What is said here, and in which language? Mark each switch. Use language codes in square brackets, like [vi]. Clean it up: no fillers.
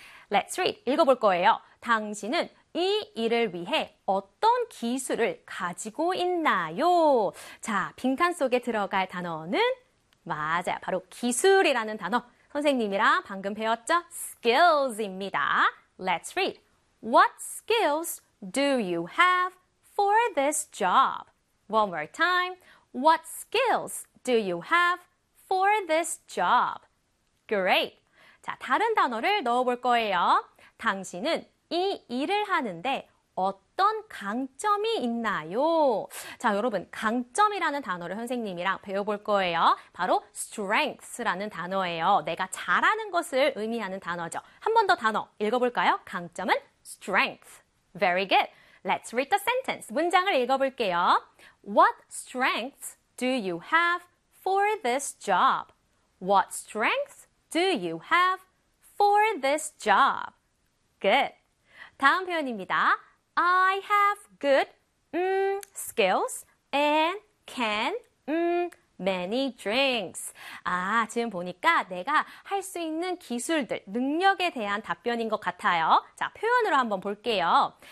[en] Let's read. [ko] 읽어볼 거예요. 당신은 이 일을 위해 어떤 기술을 가지고 있나요? 자, 빈칸 속에 들어갈 단어는 맞아요. 바로 기술이라는 단어. 선생님이랑 방금 배웠죠? skills입니다. [en] Let's read. What skills do you have for this job? One more time. What skills do you have for this job? Great. [ko] 자, 다른 단어를 넣어볼 거예요. 당신은 이 일을 하는데 어떤 강점이 있나요? 자, 여러분, 강점이라는 단어를 선생님이랑 배워볼 거예요. 바로 strengths라는 단어예요. 내가 잘하는 것을 의미하는 단어죠. 한번더 단어 읽어볼까요? 강점은 strength. Very good. Let's read the sentence. 문장을 읽어볼게요. [en] What strengths do you have for this job? What strengths do you have for this job? Good. [ko] 다음 표현입니다. [en] I have good skills and can many drinks. [ko] 아, 지금 보니까 내가 할수 있는 기술들, 능력에 대한 답변인 것 같아요. 자, 표현으로 한번 볼게요.